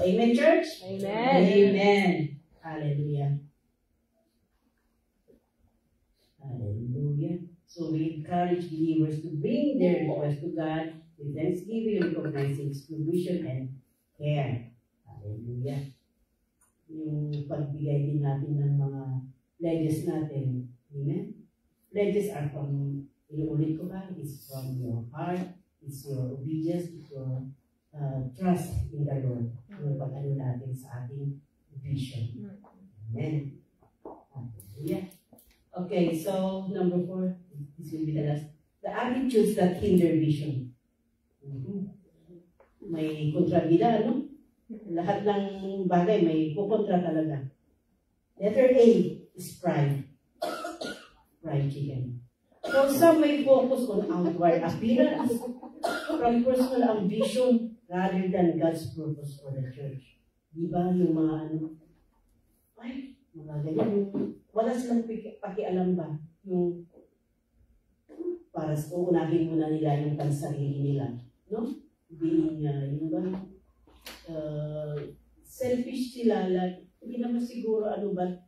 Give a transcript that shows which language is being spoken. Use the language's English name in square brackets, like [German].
[English] Amen, church? Amen. Amen. Hallelujah. Hallelujah. So we encourage believers to bring their request to God with thanksgiving, recognizing His provision and care. Hallelujah. [Filipino] Yung pagbigay din natin ng mga pledges natin. [English] Amen? Pledges are from, [Filipino] inuulit ko ba? [English] It's from your heart, it's your obedience, it's your trust in the Lord. [Filipino] Yung pag-ano natin sa ating vision. Amen. Hallelujah. [English] Okay, so number 4, this will be the last. The attitudes that hinder vision. [Filipino] May kontrabida, ano? Lahat ng bagay may kukontra talaga. [English] Letter A is pride. Pride chicken. So some may focus on outward appearance from personal ambition rather than God's purpose for the church. [Filipino] Diba yung mga ano? Ay, mga ganyan. Wala silang pakialam ba? Yung para uunahin muna nila yung pansarili nila. No? Being, yung ba? Selfish sila. Like, hindi naman siguro ano ba?